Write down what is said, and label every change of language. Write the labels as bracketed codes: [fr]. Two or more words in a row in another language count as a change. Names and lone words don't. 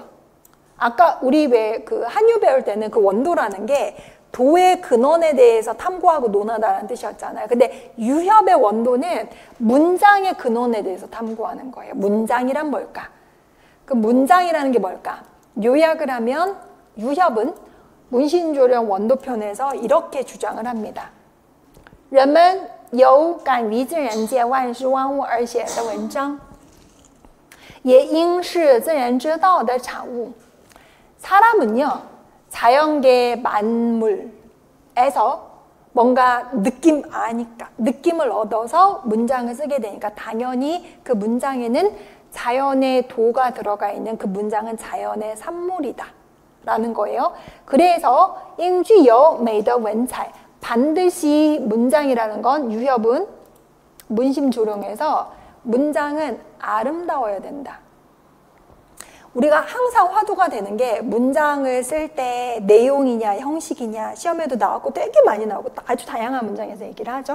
[ko] 아까 우리 왜 그 한유 배울 때는 그 원도라는 게 도의 근원에 대해서 탐구하고 논하다라는 뜻이었잖아요. 근데 유협의 원도는 문장의 근원에 대해서 탐구하는 거예요. 문장이란 뭘까? 그 문장이라는 게 뭘까? 요약을 하면 유협은 문신조령 원도편에서 이렇게 주장을 합니다. [zh] 人们有敢于自然界万事万物而写的文章也应是自然之道的产物. [ko] 사람은요, 자연계 만물에서 뭔가 느낌을 얻어서 문장을 쓰게 되니까 당연히 그 문장에는 자연의 도가 들어가 있는 그 문장은 자연의 산물이다 라는 거예요. [zh] 그래서 应具有美的文采, [ko] 반드시 문장이라는 건 유협은 문심조령에서 문장은 아름다워야 된다. 우리가 항상 화두가 되는 게 문장을 쓸 때 내용이냐 형식이냐 시험에도 나왔고 되게 많이 나오고 아주 다양한 문장에서 얘기를 하죠.